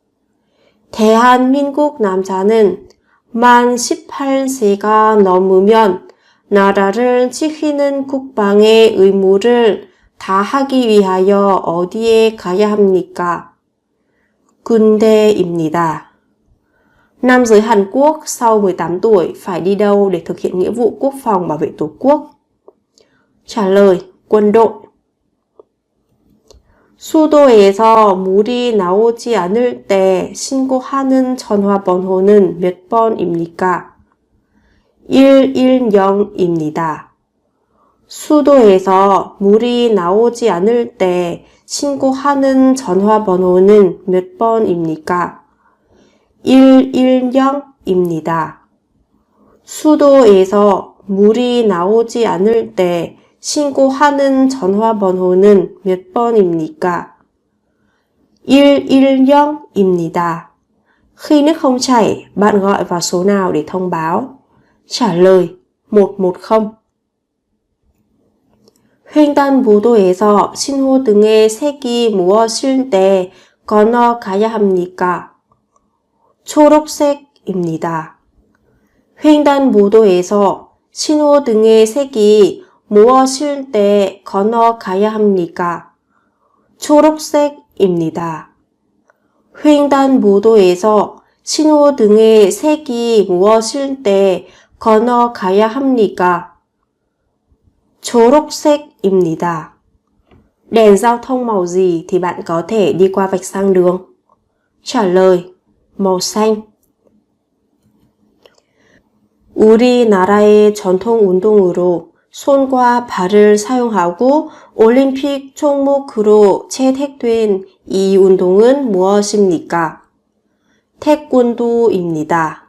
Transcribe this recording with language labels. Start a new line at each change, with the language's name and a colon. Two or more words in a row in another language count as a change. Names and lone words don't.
Korean: 대한민국 남자는 만 18세가 넘으면 나라를 지키는 국방의 의무를 다하기 위하여 어디에 가야 합니까? 군대입니다.
Vietnamese: Nam giới Hàn Quốc sau 18 tuổi phải đi đâu để thực hiện nghĩa vụ quốc phòng bảo vệ Tổ quốc? Trả lời: quân đội.
Korean: 수도에서 물이 나오지 않을 때 신고하는 전화번호는 몇 번입니까? 110입니다. 수도에서 물이 나오지 않을 때 신고하는 전화번호는 몇 번입니까? 110입니다. 수도에서 물이 나오지 않을 때 신고하는 전화번호는 몇 번입니까? 110입니다.
Vietnamese: Khi nước không chảy, bạn gọi vào số nào để thông báo? trả lời 110.
Korean: 횡단보도에서 신호등의 색이 무엇일 때 건너가야 합니까? 초록색입니다. 횡단보도에서 신호등의 색이 무엇일 때 건너가야 합니까? 초록색입니다. 횡단보도에서 신호등의 색이 무엇일 때 건너가야 합니까? 초록색입니다.
Vietnamese: Đèn giao thông màu gì thì bạn có thể đi qua vạch sang đường? trả lời màu xanh.
Korean: 우리나라의 전통 운동으로 손과 발을 사용하고 올림픽 종목으로 채택된 이 운동은 무엇입니까? 태권도입니다.